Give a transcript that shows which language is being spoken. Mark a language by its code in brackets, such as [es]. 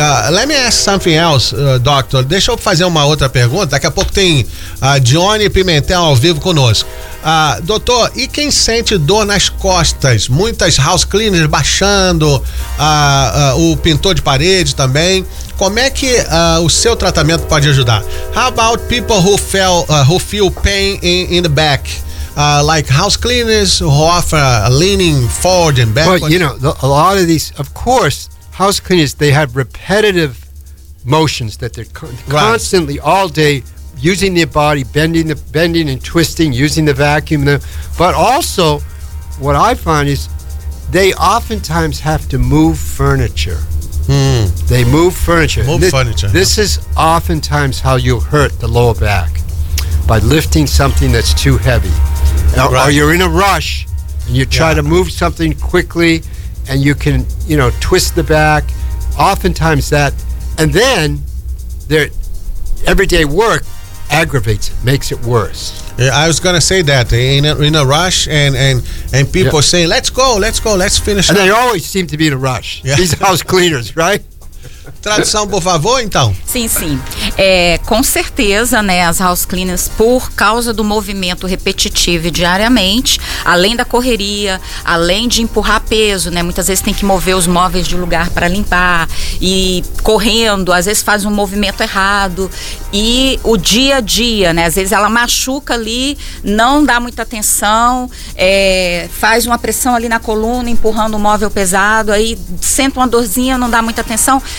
[en] Let me ask something else, doctor. [pt] Deixa eu fazer uma outra pergunta. Daqui a pouco tem a Dione Pimentel ao vivo conosco. Doutor, e quem sente dor nas costas? Muitas house cleaners baixando, o pintor de parede também. Como é que o seu tratamento pode ajudar? [en] How about people who feel pain in the back? Like house cleaners who offer leaning forward and backwards? Well, you know, a lot of these, of course, house cleaners, they have repetitive motions that they're constantly all day using their body, bending and twisting, using the vacuum. But also, what I find is they oftentimes have to move furniture. They move furniture. This is oftentimes how you hurt the lower back, by lifting something that's too heavy. Or you're in a rush and you try to move something quickly and you can, you know, twist the back. Oftentimes that, and then their everyday work aggravates it, makes it worse. Yeah, I was going to say that. In a rush and people saying, let's finish. And they always seem to be in a rush, these house cleaners, right? [pt] Tradução, por favor, então. Sim, sim. É, com certeza, né, as house cleaners, por causa do movimento repetitivo diariamente, além da correria, além de empurrar peso, né, muitas vezes tem que mover os móveis de lugar para limpar, e correndo, às vezes faz um movimento errado, e o dia a dia, né, às vezes ela machuca ali, não dá muita atenção, faz uma pressão ali na coluna, empurrando um móvel pesado, aí senta uma dorzinha, não dá muita atenção.